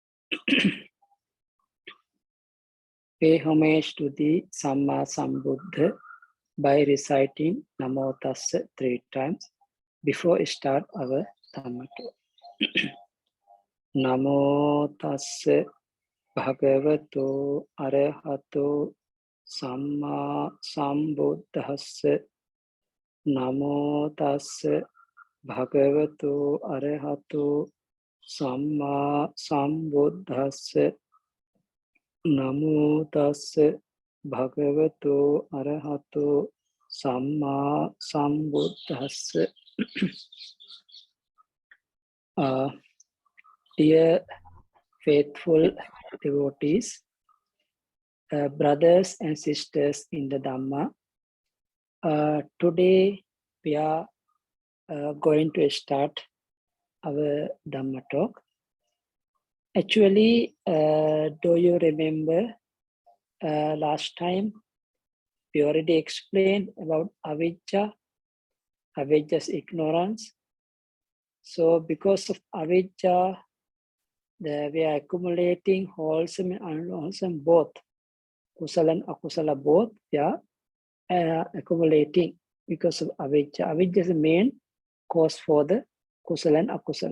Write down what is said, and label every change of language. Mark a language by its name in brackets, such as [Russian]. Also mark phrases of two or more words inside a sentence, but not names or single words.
[English] Pay homage to the Samma Sambuddha by reciting [Pali] Namo Tassa [English] 3 times before we start our Dhamma talk. [Pali] Namo Tassa Bhagavato Arahato Samma Sambuddhassa. Namo Tassa Bhagavato Arahato Samma Sambuddhassa. Namo Tassa Bhagavato Arahato Samma Sambuddhassa. [English] Dear faithful devotees, brothers and sisters in the Dhamma, today we are going to start our Dhamma talk. Actually, do you remember last time we already explained about avijja, avijja's ignorance. So because of avijja, we are accumulating wholesome and unwholesome both. Kusala and akusala both, we are accumulating because of avijja. Avijja is the main cause for the kusala and akusala.